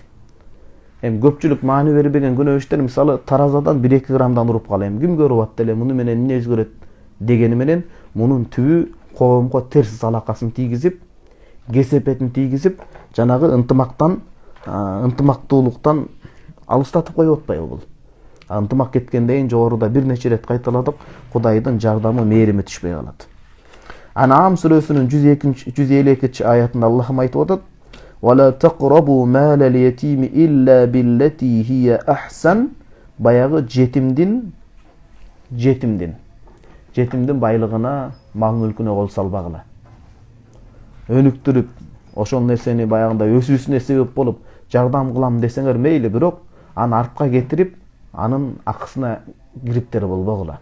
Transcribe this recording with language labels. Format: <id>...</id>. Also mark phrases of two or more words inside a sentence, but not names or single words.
<ky>Көпчүлүк маани бербеген күнөө иштер, мисалы таразадан 1-2 граммдан уруп калайм, кимге урупат деле, муну менен эмне өзгөрөт дегени менен мунун түбү коомго терс алакасын тийгизип, кесепетин тийгизип, жанагы ынтымактан, ынтымактуулуктан алыстатып коюп атпайбы бул. Ынтымак кеткенден жогоруда бир нече ирет кайталадык, Кудайдын жардамы, мээрими түшпөй калат. Ан'ам сүрөсүнүн 152 аятында Аллахым айтып атат:</ky> <ar>"و تقربوا مال اليتيم إلا بالتي هي أحسن."</ar> <ky>Баягы жетимдин байлыгына, мал мүлкүнө кол салбагыла. Өнүктүрүп, ошол нерсени баягындай өсүүсүнө себеп болуп, жардам кылам десеңер мейли, бирок аны артка кетирип, анын акысына кириптер болбогула.</ky>